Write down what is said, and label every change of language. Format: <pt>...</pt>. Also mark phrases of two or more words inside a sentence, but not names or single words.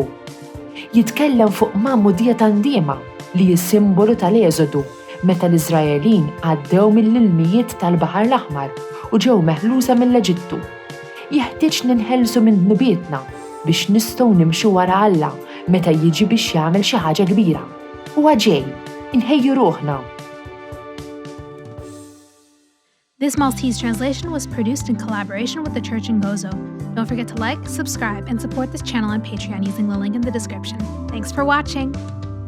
<mt>Jitkellem fuq Mammudija tandiema li s-simbolu tal-Eżodu meta l-Iżraelin għaddew mill-ilmijiet tal-Baħar l-Aħmar u ġew meħlusa mill-Eġittu. Jeħtieġ ninħelsu minn dnubietna biex nistgħu nimxu wara Alla meta jiġi biex jagħmel xi ħaġa kbira. Huwa ġej, inħejju ruħna.</mt> <en>This Maltese translation was produced in collaboration with the Church in Gozo. Don't forget to like, subscribe, and support this channel on Patreon using the link in the description. Thanks for watching!</en>